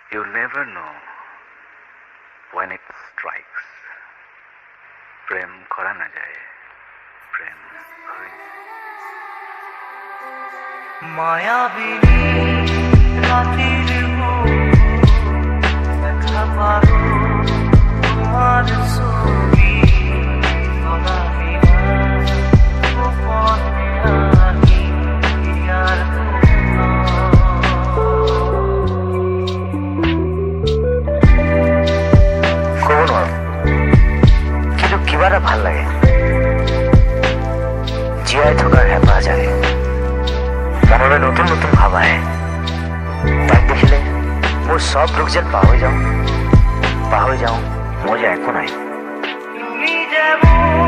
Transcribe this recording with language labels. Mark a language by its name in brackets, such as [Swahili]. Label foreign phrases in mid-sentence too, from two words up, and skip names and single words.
[English] You never know when it strikes. [Bangla] প্রেম করা না যায়, প্রেম হয়ে যায়। মায়াবিনী রাতের দেখা পাবো তোমার ছবি গোলাপি গোপনে আমি আর [Assamese] ক'ব নোৱাৰো কিন্তু কিবা এটা ভাল লাগে জীয়াই থকাৰ হেঁপাহ জাগে মনলৈ নতুন নতুন ভাৱ আহে তাক দেখিলে মোৰ সব দুখ যেন পাহৰি যাওঁ মই যে একো নাই তুমি